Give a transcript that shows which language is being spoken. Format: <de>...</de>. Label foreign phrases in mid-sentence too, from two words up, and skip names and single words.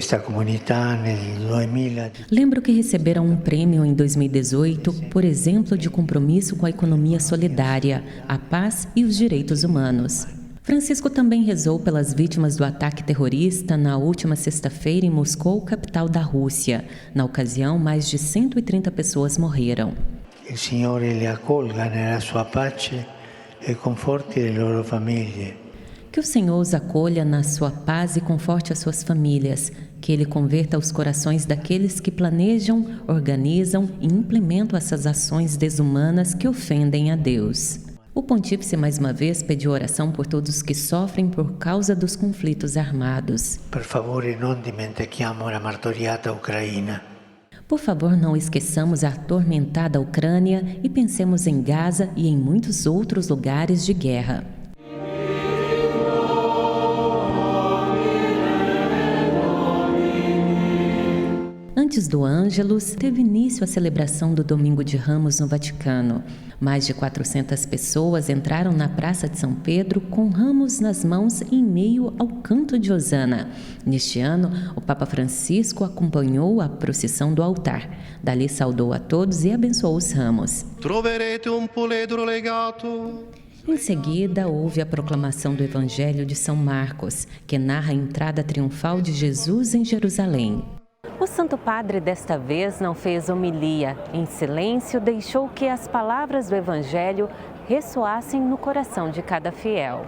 <pt>Lembro que receberam um prêmio em 2018 por exemplo de compromisso com a economia solidária, a paz e os direitos humanos. Francisco também rezou pelas vítimas do ataque terrorista na última sexta-feira em Moscou, capital da Rússia. Na ocasião, mais de 130 pessoas morreram.</pt> <it>Il Signore li accolga nella sua pace e conforti le loro famiglie.</it> <pt>Que o Senhor os acolha na sua paz e conforte as suas famílias. Que Ele converta os corações daqueles que planejam, organizam e implementam essas ações desumanas que ofendem a Deus. O pontífice mais uma vez pediu oração por todos que sofrem por causa dos conflitos armados.</pt> <it>Per favore, non dimentichiamo la martoriata Ucraina.</it> <pt>Por favor, não esqueçamos a atormentada Ucrânia e pensemos em Gaza e em muitos outros lugares de guerra. Antes do Ângelus, teve início a celebração do Domingo de Ramos no Vaticano. Mais de 400 pessoas entraram na Praça de São Pedro com ramos nas mãos em meio ao canto de Hosana. Neste ano, o Papa Francisco acompanhou a procissão do altar. Dali saudou a todos e abençoou os ramos.</pt> <it>Troverete un puledro legato.</it> <pt>Em seguida, houve a proclamação do Evangelho de São Marcos, que narra a entrada triunfal de Jesus em Jerusalém. O Santo Padre desta vez não fez homilia. Em silêncio, deixou que as palavras do Evangelho ressoassem no coração de cada fiel.</pt>